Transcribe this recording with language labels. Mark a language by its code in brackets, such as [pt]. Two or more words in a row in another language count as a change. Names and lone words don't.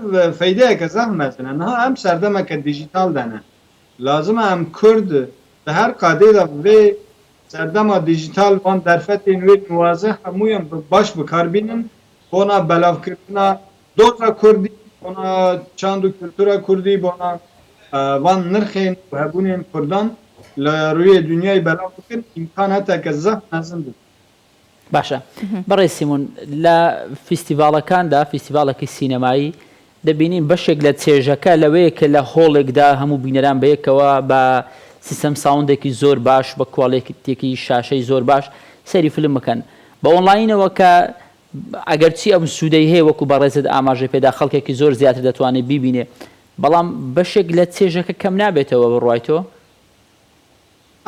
[ku] feydeyeke zehmet ne niha em serdemeke dijîtal dene lazim e em Kurd di her qadê de vê serdema dijîtal van derfetên wê niwaze hemûyan baş bikarbînin bona belavkirina doza Kurdî bona çand û kultura Kurdî bona van nirxên hebûnên Kurdan li rûyê dünyayê belav bikin îmkan heteke zeh mezin bû [ckb] باشە بەڕێز سیمۆن لە فیستیڤاڵەکاندا فیستیڤاڵێکی سینەمایی دەبینین بەشێک لە چێژەکە لەوەیە کە لە هۆڵێکدا هەموو بینەران بەیەکەوە بە سیستەم ساوندێکی زۆر باش بە کوواڵێتێکی شاشەی زۆر باش سەیری فیلم بکەن بە ئۆنلاینەوە کە ئەگەرچی ئەم سوودەی هەیە وەکو بەڕێزت ئاماژەی پێدا خەڵکێکی زۆر زیاتر دەتوانێت بیبینێ بەڵام بەشێک لە چێژەکە کەم نابێتەوە بڕوایتەوە